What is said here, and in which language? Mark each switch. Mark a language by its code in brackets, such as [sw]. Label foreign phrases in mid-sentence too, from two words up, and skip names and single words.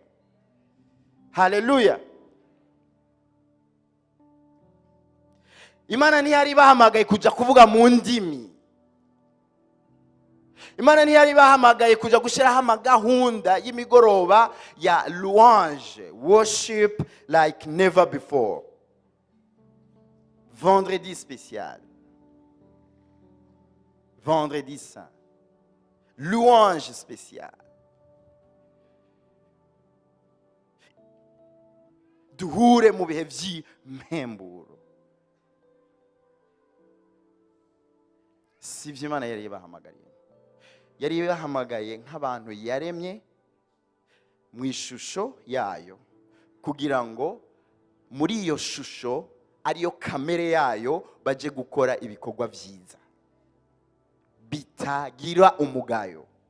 [rn] Haleluya. Imana ntiyari bahamagaye kuja kuvuga mu ndimi. Imana ntiyari bahamagaye kuja gushiraho amagahunda y'imigoroba ya louange, [en] worship like never before, [fr] vendredi spécial, vendredi saint, louange spéciale. [rn] Duhure mu bihe vy'impemburo. Sivyo Imana yari bahamagariye. Yari bahamagaye nk'abantu yaremye mu ishusho yayo, kugira ngo muri iyo shusho ariyo kamere yayo baje gukora ibikorwa vyiza bitagira umugayo.